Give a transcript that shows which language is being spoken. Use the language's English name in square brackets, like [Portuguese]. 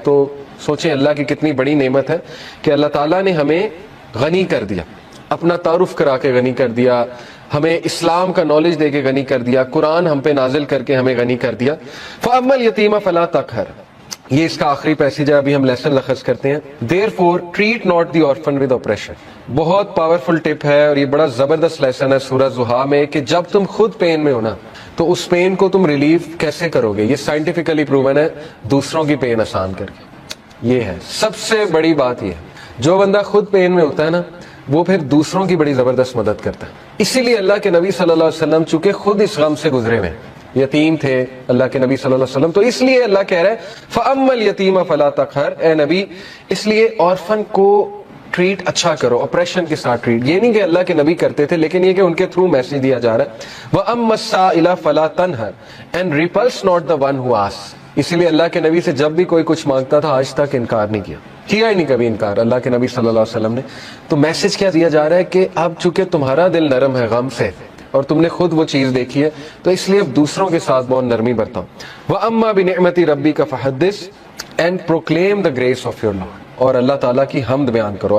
[Urdu] تو سوچیں اللہ کی کتنی بڑی نعمت ہے کہ اللہ تعالیٰ نے ہمیں غنی کر دیا, اپنا تعارف کرا کے غنی کر دیا, ہمیں اسلام کا نالج دے کے غنی کر دیا, قرآن ہم پہ نازل کر کے ہمیں غنی کر دیا. [Arabic] فَأَمَّا الْيَتِيمَ فَلَا تَقْهَرْ, [Urdu] یہ اس کا آخری پیسیج ہے، ابھی ہم لیسن لخص کرتے ہیں. [English] Therefore treat not the orphan with oppression. [Urdu] بہت پاورفل ٹپ ہے اور یہ بڑا زبردست لیسن ہے سورہ زحا میں کہ جب تم خود پین میں ہو نا تو اس پین کو تم ریلیف کیسے کرو گے. یہ سائنٹیفکلی پروون ہے، دوسروں کی پین آسان کر کے. یہ ہے سب سے بڑی بات. یہ ہے جو بندہ خود پین میں ہوتا ہے نا وہ پھر دوسروں کی بڑی زبردست مدد کرتا ہے. اسی لیے اللہ کے نبی صلی اللہ علیہ وسلم چونکہ خود اس غم سے گزرے ہوئے، یتیم تھے اللہ کے نبی صلی اللہ علیہ وسلم، تو اس لیے اللہ کہہ رہے ہیں [Arabic] فَأَمَّا الْيَتِيمَ فَلَا تَقْهَرْ، [Urdu] اے نبی اس لیے آرفن کو ٹریٹ اچھا کرو، اپریشن کے ساتھ ٹریٹ. یہ نہیں کہ اللہ کے نبی کرتے تھے، لیکن یہ کہ ان کے تھرو میسج دیا جا رہا ہے. [Arabic] وَأَمَّا السَّائِلَ فَلَا تَنْهَرْ [English] and repulse not the one who asks. [Urdu] اسی لیے اللہ کے نبی سے جب بھی کوئی کچھ مانگتا تھا آج تک انکار نہیں کیا ہی نہیں کبھی انکار اللہ کے نبی صلی اللہ علیہ وسلم نے. تو میسج کیا دیا جا رہا ہے کہ اب چونکہ تمہارا دل نرم ہے غم سے اور تم نے خود وہ چیز دیکھی ہے تو اس لیے اب دوسروں کے ساتھ بہت نرمی برتاؤ. [Arabic] وَأَمَّا بِنِعْمَةِ رَبِّكَ فَحَدِّثْ [English] and proclaim the grace of your Lord، [Urdu] اور اللہ تعالیٰ کی حمد بیان کرو.